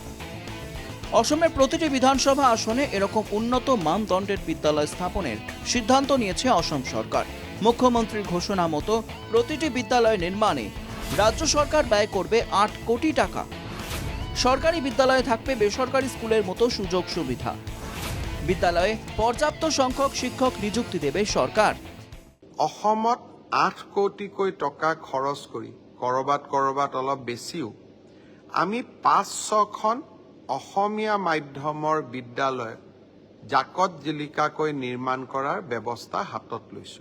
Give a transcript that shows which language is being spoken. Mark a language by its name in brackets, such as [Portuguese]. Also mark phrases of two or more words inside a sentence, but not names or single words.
[Bangla] অসমের প্রতিটি বিধানসভা আসনে এরকম উন্নত মানদণ্ডের বিদ্যালয় স্থাপনের সিদ্ধান্ত নিয়েছে অসম সরকার। মুখ্যমন্ত্রীর ঘোষণা মতো প্রতিটি বিদ্যালয় নির্মাণে রাজ্য সরকার ব্যয় করবে 8 কোটি টাকা। সরকারি বিদ্যালয়ে থাকবে বেসরকারি স্কুলের মতো সুযোগ সুবিধা। বিদ্যালয়ে পর্যাপ্ত সংখ্যক শিক্ষক নিযুক্তি দেবে সরকার। [Assamese] অসমত 8 কোটিকৈ টকা খৰচ কৰি কৰবাত অলপ বেছিও আমি 5-6খন অসমীয়া মাধ্যমৰ বিদ্যালয় জাকত জিলিকাকৈ নিৰ্মাণ কৰাৰ ব্যৱস্থা হাতত লৈছো।